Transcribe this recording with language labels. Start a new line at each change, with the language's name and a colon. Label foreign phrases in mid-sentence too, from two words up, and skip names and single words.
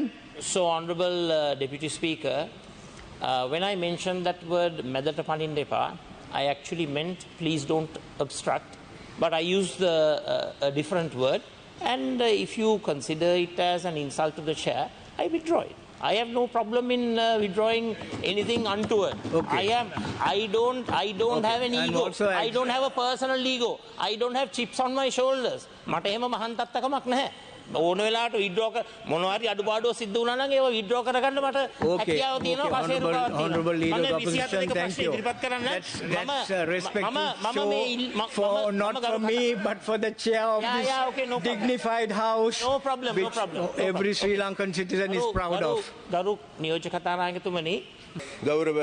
English: So, honorable Deputy Speaker, when I mentioned that word
Sinhala: මැදට පනින්දෙපා,
English: I actually meant please don't obstruct, but I used a different word, and if you consider it as an insult to the chair, I withdraw it. I have no problem in withdrawing anything untoward. Okay. I don't okay. have an ego. I don't have a personal ego. I don't have chips on my shoulders.
Sinhala: මට එහෙම මහන්තත්තකමක් නැහැ. ඕන වෙලාවට විඩ්‍රෝ මොනවාරි අඩුපාඩුව සිද්ධ වුණා නම් ඒව විඩ්‍රෝ කරගන්න මට හැකියාව තියෙනවා
English: Honorable Leader of the
Sinhala: මම
English: Opposition, 24 thank you.
Sinhala: ඉදිරිපත් කරන්න
English: That's respectful show for not for me but for the chair of this okay, no problem. dignified house, No problem, no which problem, no every Sri Lankan citizen is proud of.
Sinhala: ගරු නියෝජ්‍ය කතානායකතුමනි ගෞරව